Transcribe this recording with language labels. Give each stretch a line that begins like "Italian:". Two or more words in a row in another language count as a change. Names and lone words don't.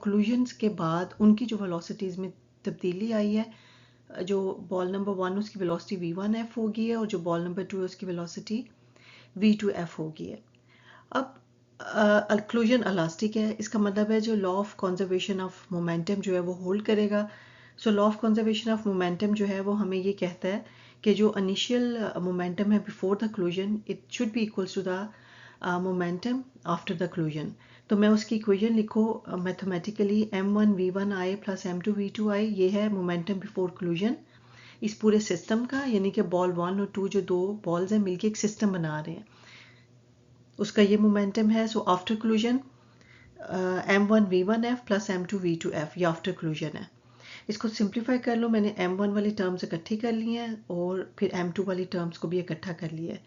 Hindi: कोलिजन्स के बाद उनकी जो वेलोसिटीज़ में तब्दीली आई है, जो
English: ball number
Hindi: 1 उसकी वेलोसिटी v1f होगी है, और जो
English: ball number
Hindi: 2 है उसकी वेलोसिटी v2f होगी है। अब
English: collision elastic
Hindi: है, इसका मतलब है जो
English: law of conservation of momentum
Hindi: जो है वो होल्ड करेगा।
English: so law of conservation of momentum
Hindi: जो है वो हमें ये कहता है कि जो
English: initial momentum
Hindi: है
English: before the collision, it should be equals to the momentum after the collision.
Hindi: तो मैं उसकी इक्वेशन लिखो मैथमेटिकली,
English: m1v1i plus m2v2i,
Hindi: ये है
English: momentum before collision
Hindi: इस पूरे सिस्टम का, यानी कि बॉल 1 और 2 जो दो बॉल्स हैं मिलके एक सिस्टम बना रहे हैं, उसका ये मोमेंटम है।
English: so after collision m1v1f plus m2v2f, ये after collision है।
Hindi: इसको सिंप्लीफाई कर लो, मैंने m1 वाली टर्म्स इकट्ठी कर ली हैं और फिर m2 वाली टर्म्स को भी इकट्ठा कर लिया है।